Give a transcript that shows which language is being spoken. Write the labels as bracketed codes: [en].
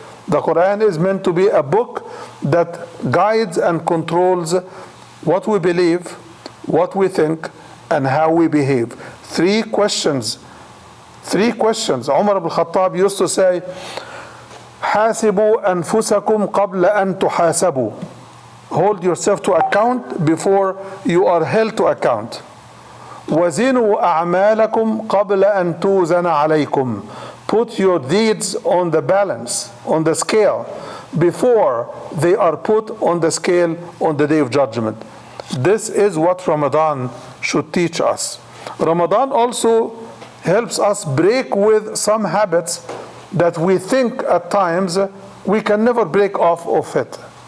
[en] The Quran is meant to be a book that guides and controls what we believe, what we think, and how we behave. 3 questions. 3 questions. Umar ibn Khattab used to say, [ar] حاسبوا أنفسكم قبل أن تحاسبوا. [en] Hold yourself to account before you are held to account. [ar] وزنوا أعمالكم قبل أن توزن عليكم. [en] Put your deeds on the balance, on the scale, before they are put on the scale on the day of judgment. This is what Ramadan should teach us. Ramadan also helps us break with some habits that we think at times we can never break off of it.